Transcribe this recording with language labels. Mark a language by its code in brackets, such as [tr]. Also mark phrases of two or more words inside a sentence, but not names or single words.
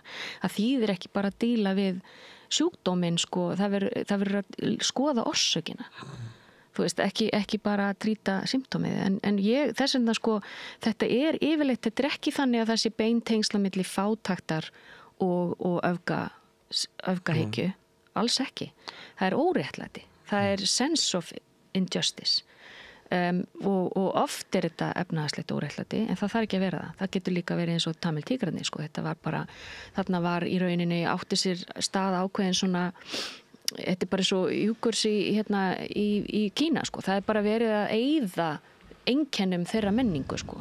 [is] Það þýðir ekki bara að díla við sjúkdóminn, sko, það verður að skoða orsökina. Þú veist, ekki bara að trýta symptómið, en þess vegna, sko, þetta yfirleitt, þetta er ekki þannig að það sé beintengsla milli fátæktar og öfgahyggju, alls ekki. Það er óréttlæti, það er [en] sense of injustice. [is] Og oft er þetta efnahagslegt óréttlæti, en það þarf ekki að vera það. Það getur líka verið eins og Tamil-tígrarnir, sko. Þetta var bara, þarna var í rauninni átti sér stað ákveðin svona, þetta er bara svo júkurs í Kína, sko. Það er bara verið að eyða einkennum þeirra menningu, sko.